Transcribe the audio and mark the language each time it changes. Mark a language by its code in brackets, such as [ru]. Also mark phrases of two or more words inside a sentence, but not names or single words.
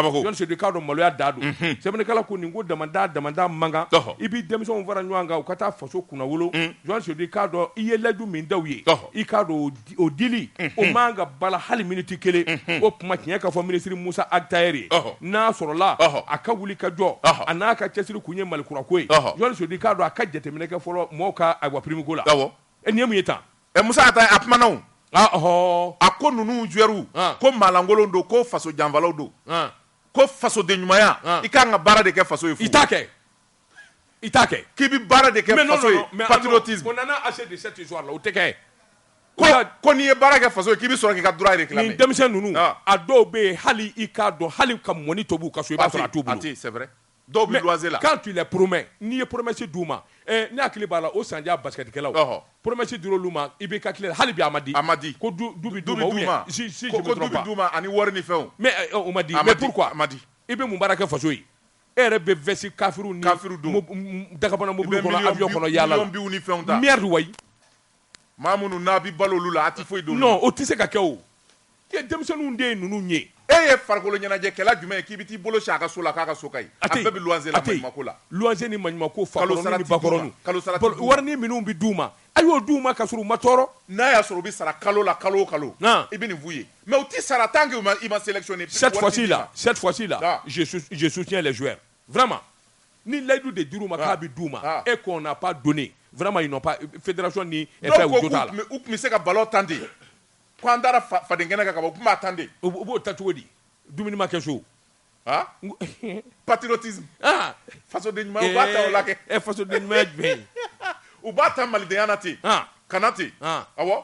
[bm] Yohani Sodi k'a dɔn maloya da don sɛbɛnnikɛla ko nin ko damanda mankan i b'i denmisɛnw fara ɲɔgɔn kan u ka taa faso kunna wolo Yohani Sodi k'a dɔn i ye layidu min daw ye i k'a dɔn o dili o man ka bala hali miniti kelen o kuma tiɲɛ ka fɔ ministre Musa Ag Tayer ye n'a sɔrɔla a ka wuli ka jɔ a n'a ka cɛsiri kun ye Malikura ko ye Yohani Sodi k'a dɔn a ka jateminɛ kɛ fɔlɔ mɔgɔw ka ayiwa prime ko la nin ye mun ye tan Musa Ag Tayer a kumana o a ko ninnu joueurs ko maalankolon don ko faso janfalaw don ko faso de ɲumanya i kan ka baara de kɛ faso ye fu i t'a kɛ k'i bi baara de kɛ faso ye patriotisme [fr] on en a assez de cette histoire là [bm] o tɛ kɛ ko n'i ye baara kɛ faso ye k'i bi sɔrɔ k'i ka [fr] droit réclamer [bm] nin denmisɛn ninnu a dɔw bɛ yen hali i k'a dɔn hali ka mɔni tobi u ka so i b'a sɔrɔ a t'u bolo [fr] c'est vrai [bm] dɔw bɛ loyer la [fr] quand tu les promets [bm] n'i ye promesse d'u ma ne hakili b'a la o sandiya basketkɛlaw promesse dir'olu ma i bɛ ka tile hali bi a ma di ko du bɛ d'u ma [fr] ou bien si je me trompe pas [bm] ko du bɛ d'u ma ani wari ni fɛnw mais o ma di [fr] mais pourquoi [bm] i bɛ mun baara kɛ faso ye e yɛrɛ bɛ vɛsi kafiru ni dagabana mobili kɔnɔ avion kɔnɔ yaala la merde wayi maa minnu n'a bi balo olu la a tɛ foyi don non o tɛ se ka kɛ o i ye denmisɛnninw de ye ninnu ye e ye farikolo ɲɛnajɛkɛla jumɛn ye k'i bɛ t'i bolo si a ka so la k'a ka so ka ɲi a bɛɛ bɛ luwanse la maɲumako la luwanse ni maɲumako fakɔrɔni ni bakɔrɔni warini minnu bɛ d'u ma a y'o d'u ma ka sɔrɔ u ma tɔɔrɔ n'a y'a sɔrɔ u bɛ sara kalo la kalo o kalo i bɛ nin f'u ye mais u tɛ sara [fr] tant que [bm] i ma sélectionné [fr] cette fois-ci là je soutiens les joueurs vraiment [bm] ni layidu de dir'u ma k'a bɛ d'u ma [fr] et qu'on n'a pas donné vraiment ils n'ont pas fédération [bm] ni fɛn u jo t'a la u tun bɛ se ka ballon tan de ko an taara fadenkɛnɛ kan ka bɔ u tun b'a tan de u b'o ta cogo di dumuni ma kɛ so patriotisme fasoden ɲuman u b'a ta o la kɛ fasoden ɲuman jumɛn u b'a ta malidenya na ten kana ten awɔ